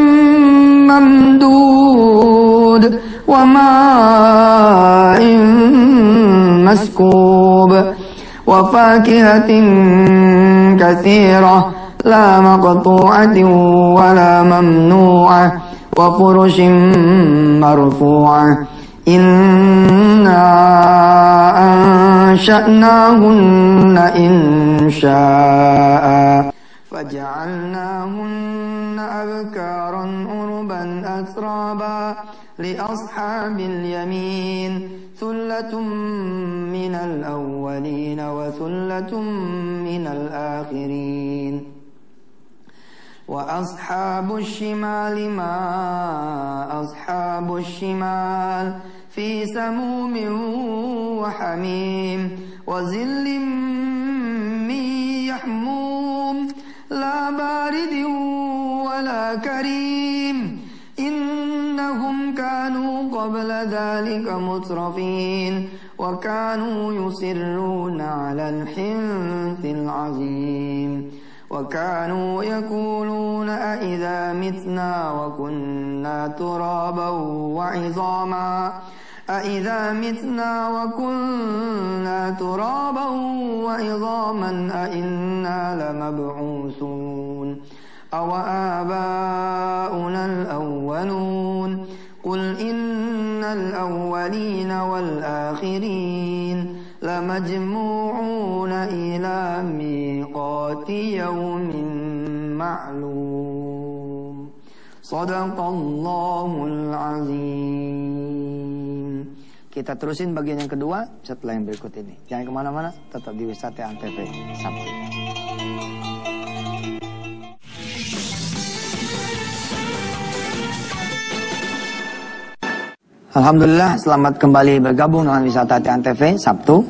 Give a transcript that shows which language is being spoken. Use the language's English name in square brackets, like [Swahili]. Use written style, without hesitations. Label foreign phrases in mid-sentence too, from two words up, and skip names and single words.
[Arabic] ممدود وماء مسكوب وفاكهة كثيرة لا مقطوعة ولا ممنوعة وفرش مرفوعة Inna أنشأناهن إنشاء فجعلناهن أبكارا عربا أترابا لأصحاب اليمين ثلة من الأولين وثلة من الآخرين. وأصحاب الشمال ما أصحاب الشمال في سموم وحميم وظل من يحموم لا بارد ولا كريم إنهم كانوا قبل ذلك مترفين وكانوا يصرون على الحنث العظيم. وكانوا يقولون أئذا متنا وكنا ترابا وعظاما أئذا متنا وكنا ترابا وعظاما أئنا لمبعوثون أو آباؤنا الأولون قل إن الأولين والآخرين لمجموعون إلى ميقات يوم معلوم صدق الله العظيم. [Indonesian] Kita terusin bagian yang kedua setelah yang berikut ini. Jangan kemana-mana, tetap di Wisata Antv Sabtu. Alhamdulillah, selamat kembali bergabung dengan Wisata Antv Sabtu.